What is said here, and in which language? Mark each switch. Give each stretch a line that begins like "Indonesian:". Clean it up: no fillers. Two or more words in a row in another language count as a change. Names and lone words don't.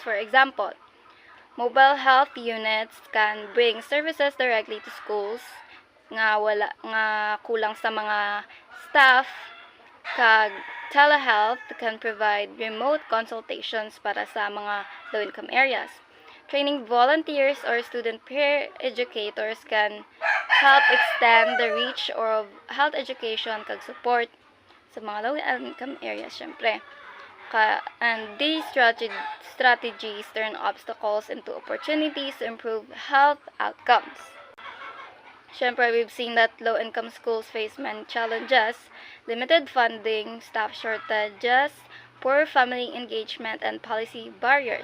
English: For example, mobile health units can bring services directly to schools
Hiligaynon: nga kulang sa mga staff, kag
English: telehealth can provide remote consultations
Hiligaynon: para sa mga
English: low-income areas. Training volunteers or student peer educators can help extend the reach of health education
Hiligaynon: kag support sa mga
English: low-income areas, syempre. And these strategies turn obstacles into opportunities to improve health outcomes. Siyempre, we've seen that low-income schools face many challenges: limited funding, staff shortages, poor family engagement, and policy barriers.